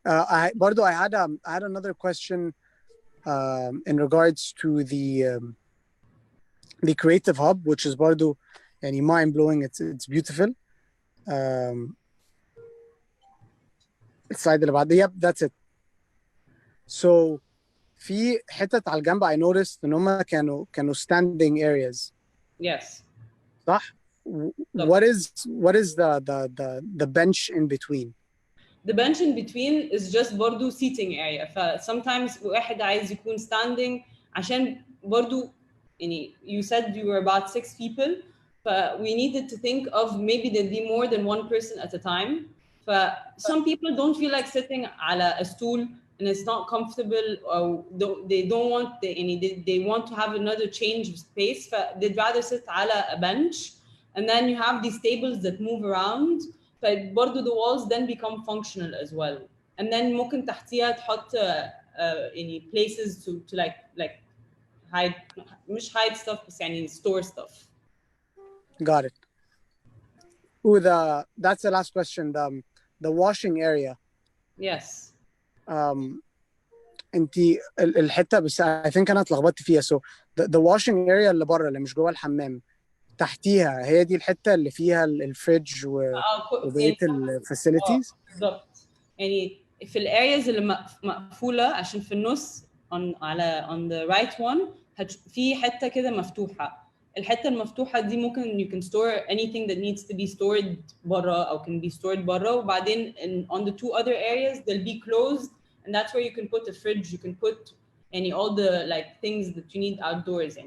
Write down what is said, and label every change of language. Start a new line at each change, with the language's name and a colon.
English: I had another question in regards to the creative hub, which is
Arabic: برضو يعني
English: mind blowing. It's beautiful.
Arabic: السلايد اللي بعديه.
English: Yep, that's it.
Arabic: So في حتت على الجنب
English: I noticed
Arabic: ان هم كانوا
English: standing areas. Yes.
Arabic: صح؟
English: What is the bench in between? The bench in between is just برضو seating area. Sometimes
Arabic: واحد عايز يكون
English: standing
Arabic: عشان برضو يعني
English: you said you were about 6 people, but we needed to think of maybe there'd be more than one person at a time. Some people don't feel like sitting على a stool and it's not comfortable, or they don't want they want to have another change of space, they'd rather sit على a bench, and then you have these tables that move around. برضو the walls then become functional as well, and then
Arabic: ممكن تحتيها تحط يعني
English: places to like hide, مش hide stuff
Arabic: بس يعني
English: store stuff. Got it. That's the last question. The washing area. Yes.
Arabic: انتي الحته بس
English: I think
Arabic: انا اتلخبطت فيها.
English: So the washing area
Arabic: اللي بره اللي مش جوه الحمام تحتيها هي دي الحته اللي فيها الفريج وبقيه الفاسيلتيز. بالظبط. يعني في الارياز اللي مقفوله عشان في النص
English: on the right one
Arabic: في حته كده مفتوحه. الحته المفتوحه دي ممكن
English: you can store anything that needs to be stored
Arabic: بره او
English: can be stored
Arabic: بره، وبعدين
English: on the 2 other areas they'll be closed, and that's where you can put a fridge, you can put all the like things that you need outdoors.